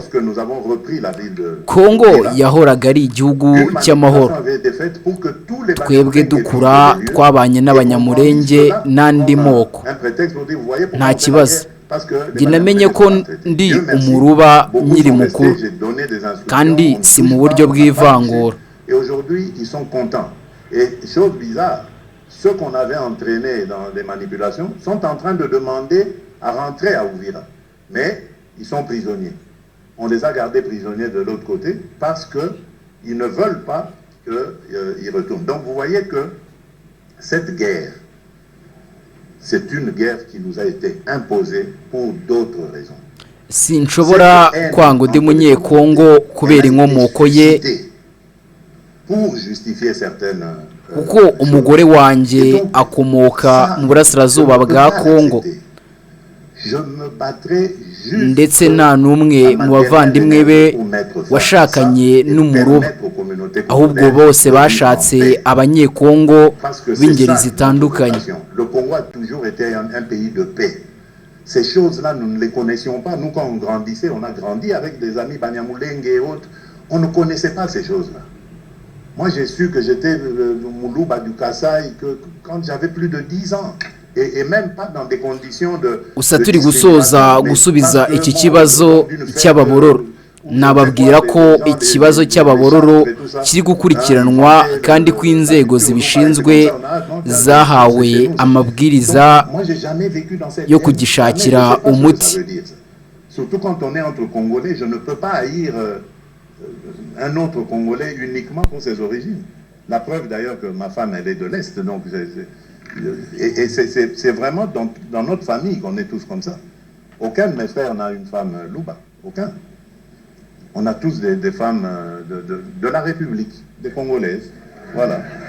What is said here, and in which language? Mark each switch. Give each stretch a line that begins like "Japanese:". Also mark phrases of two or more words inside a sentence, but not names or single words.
Kinyarwanda: Kongo yahoraga ari igihugu cy'amahoro. Twebwe dukura twabanye n'abanyamurenge n'andi moko, nta kibazo. Njye namenye ko ndi umuruba nkiri mukuru kandi si mu buryo bw'ivangura.
French: Ceux qu'on avait entraînés dans des manipulations sont en train de demander à rentrer à Uvira. Mais ils sont prisonniers. On les a gardés prisonniers de l'autre côté parce qu'ils ne veulent pas qu'ils retournent. Donc vous voyez que cette guerre, c'est une guerre qui nous a été imposée pour d'autres raisons.
Kinyarwanda: Sinshobora kwanga undi munyekongo kubera inkomoko ye,
French: pour justifier certaines
Kinyarwanda: kuko umugore wanjye akomoka mu burasirazuba bwa Kongo, ndetse nta n'umwe mu bavandimwe be washakanye n'umuruba, ahubwo bose bashatse abanyekongo b'ingeri zitandukanye.
French: Ces choses-là, nous ne les connaissions pas. Nous, quand on grandissait, on a grandi avec des amis Banyamulenge et autres. On ne connaissait pas ces choses-là. Moi, j'ai su que j'étais le Moulouba du Kasaï quand j'avais plus de 10 ans. Et même pas dans des conditions de...
Kinyarwanda: Gusa turi gusoza gusubiza iki kibazo cy'ababororo. Nababwira ko ikibazo cy'ababororo kiri gukurikiranwa kandi ko inzego zibishinzwe zahawe amabwiriza yo kugishakira umuti.
French: Surtout quand on est entre Congolais, je ne peux pas haïr un autre Congolais uniquement pour ses origines. La preuve d'ailleurs que ma femme, elle est de l'Est, donc et c'est vraiment dans notre famille qu'on est tous comme ça. Aucun de mes frères n'a une femme Louba, aucun. On a tous des femmes de la République, des Congolaises, voilà.